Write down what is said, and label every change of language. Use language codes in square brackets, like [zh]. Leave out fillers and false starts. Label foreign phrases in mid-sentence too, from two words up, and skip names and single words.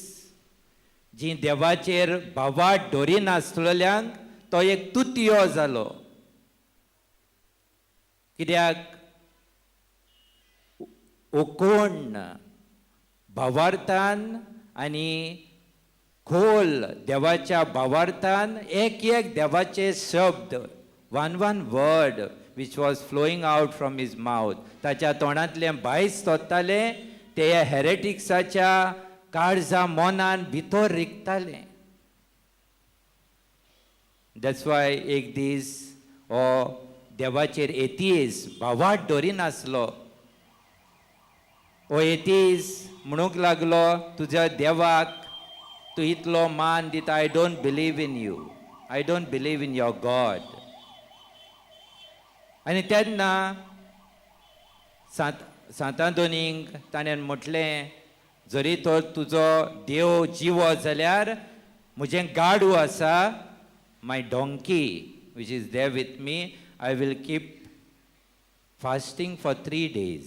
[kok] जी देवाचेर भावार्थ दवरिनासलेल्यांक तो एक तुतयो जालो. कित्याक ओकोण भावार्थान आनी खोल देवाच्या भावार्थान एक देवाचे शब्द, [en] one word which was flowing out from his mouth, [kok] ताच्या तोंडांतले भायर सोदताले ते हेरेटिक्साच्या काळजा मोनान भितर रिगताले. [en] That's why [kok] एक दीस हो देवाचेर एथीस भावार्थ दवरिनासलो. हो एथीस म्हणूंक लागलो तुज्या देवाक तूं इतलो मान दिता, [en] I don't believe in you, I don't believe in your god. [kok] आनी तेन्ना सांतांतोनीक ताणें म्हटलें, जरी तो तुजो देव जिवो जाल्यार म्हजें गाडू आसा, [en] my donkey which is there with me, I will keep fasting for 3 days.